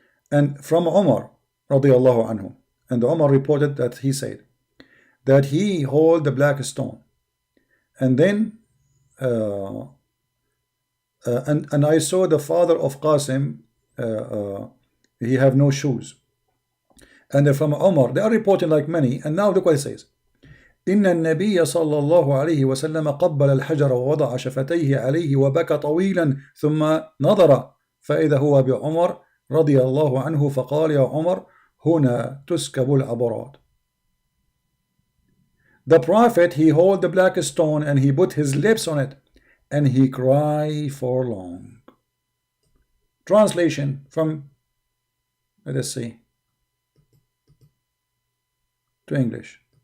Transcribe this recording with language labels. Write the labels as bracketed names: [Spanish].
[English] And from Umar radiallahu anhu, and Umar reported that he said that he held the black stone, and then and I saw the father of Qasim, he have no shoes. And from Umar, they are reporting like many. And now look what it says. [Arabic] إن النبي صلى الله عليه وسلم قبل الحجر ووضع شفتيه عليه وبكى طويلا ثم نظر فإذا هو بعمر رضي الله عنه فقال يا عمر هنا تسكب العبرات. [English] The prophet, he held the black stone and he put his lips on it and he cried for long. Translation from, let us see, to English.